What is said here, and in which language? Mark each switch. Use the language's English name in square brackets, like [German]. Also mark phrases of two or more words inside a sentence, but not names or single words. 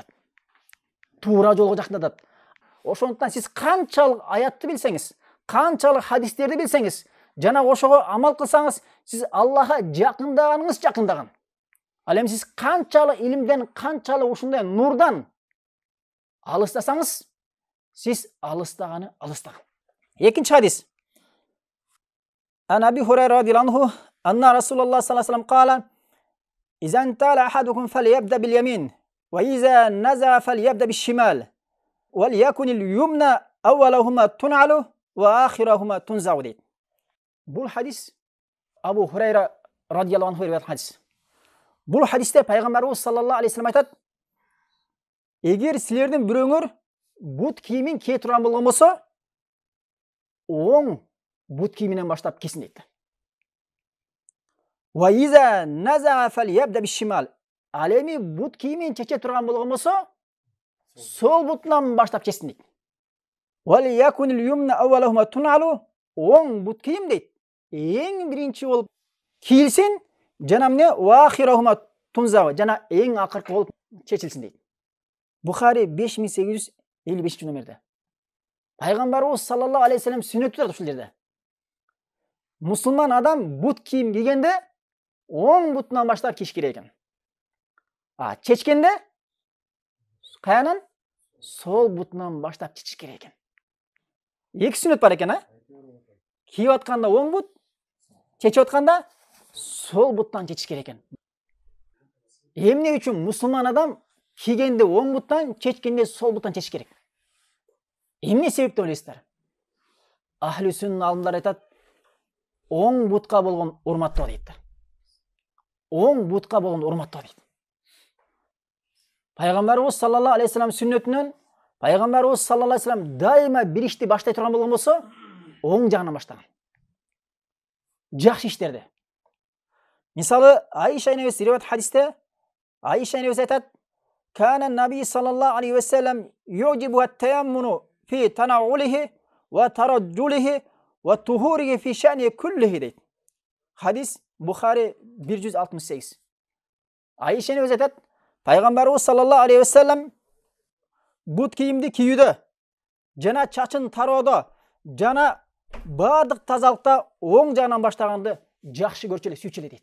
[Kyrgyz] Туура жолго жакындатат. Ошондуктан сиз канчалык аятты билсеңиз, канчалык хадистерди билсеңиз, жана ошого амал кылсаңыз, сиз Аллахка жакындаганыңыз жакындаган. Ал эми сиз канчалык илимден, канчалык ушундай нурдан алыстасаңыз, сиз алыстаганы алыстаган. Экинчи хадис. [Arabic] عن أبي هريرة رضي الله عنه أن رسول الله صلى الله عليه وسلم قال إذا انتعل أحدكم فليبدأ باليمين وإذا نزع فليبدأ بالشمال ولتكن اليمنى أولهما تنعل وآخرهما تنزع" дейт. [Kyrgyz] Бул хадис Абу Хурайра [Arabic] رضي الله عنه [Kyrgyz] риwayat хадис. Бул хадисте пайгамбарыбыз [Arabic] صلى الله عليه وسلم [Kyrgyz] айтат: "Эгер силердин бирөөңөр бут кийимин кие турган болгон болсо, оң бут кийиминен баштап кесин" дейт. [Arabic] وإذا نزع فليبدأ بالشمال. [Kyrgyz] Ал эми бут кийимин чече турган болгон болсо, сол бутунан баштап чечсин дейт. [Arabic] ولتكن اليمنى أولهما تنعل. [Kyrgyz] Оң бут кийим дейт. Эң биринчи болуп кийилсин, жана эмне [Arabic] وآخرهما تنزع, [Kyrgyz] жана эң акыркы болуп чечилсин дейт. Бухари 5855 номерде. Пайгамбарыбыз [Arabic] صلى الله عليه وسلم [Kyrgyz] сүннөттөр ушул жерде. Мусулман адам бут кийим кийгенде оң бутунан баштап кийиш керек экен. Чечкенде каянан? Сол бутунан баштап чечиш керек экен. Эки сүннөт бар экен, кийип атканда оң бут, чечип атканда сол буттан чечиш керек экен. Эмне үчүн мусулман адам кийгенде оң буттан, чечкенде сол буттан чечиш керек? Эмне себеп деп ойлойсуздар? [Arabic] أهل السنة [Kyrgyz] алымдар айтат, оң бутка болгон урматтоо дейт. Оң бутка болгон урматтоо дейт. Пайгамбарыбыз [Arabic] صلى الله عليه وسلم [Kyrgyz] сүннөтүнөн пайгамбарыбыз [Arabic] صلى الله عليه وسلم [Kyrgyz] дайыма бир ишти баштай турган болгон болсо, оң жагынан баштаган. Жакшы иштерди. Мисалы, Айша энебиз риwayat хадисте Айша энебиз айтат: [Arabic] "كان النبي صلى الله عليه وسلم يعجب التيمن في تنعله وترجله وطهوره في شأنه كله" дейт. [Kyrgyz] Хадис Бухари 168. Айша энебиз айтат: пайгамбарыбыз [Arabic] صلى الله عليه وسلم [Kyrgyz] бут кийимди кийүүдө, жана чачын тароодо, жана бардык тазалыкта оң жагынан баштаганды жакшы көрчү эле, сүйчү эле дейт.